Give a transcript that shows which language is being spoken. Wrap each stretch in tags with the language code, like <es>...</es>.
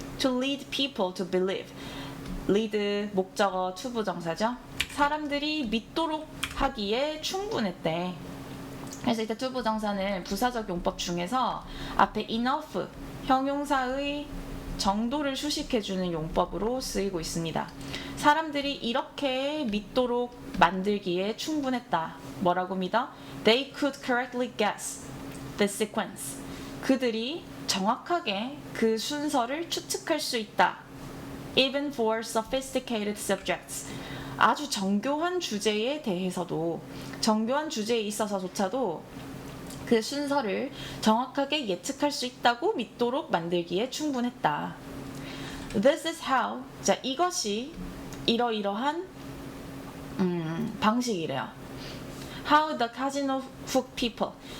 <en>to lead people to believe.</en> <ko>lead 목적어 투부정사죠. 사람들이 믿도록 하기에 충분했대. 그래서 이때 투부정사는 부사적 용법 중에서 앞에 enough, 형용사의 정도를 수식해주는 용법으로 쓰이고 있습니다. 사람들이 이렇게 믿도록 만들기에 충분했다. 뭐라고 믿어?</ko> <en>They could correctly guess the sequence.</en> <ko>그들이 정확하게 그 순서를 추측할 수 있다.</ko> <en>Even for sophisticated subjects.</en> <ko>아주 정교한 주제에 대해서도, 정교한 주제에 있어서조차도 그 순서를 정확하게 예측할 수 있다고 믿도록 만들기에 충분했다.</ko> <en>This is how.</en> <ko>자, 이것이 이러이러한 방식이래요.</ko> <en>How the casino hook people.</en>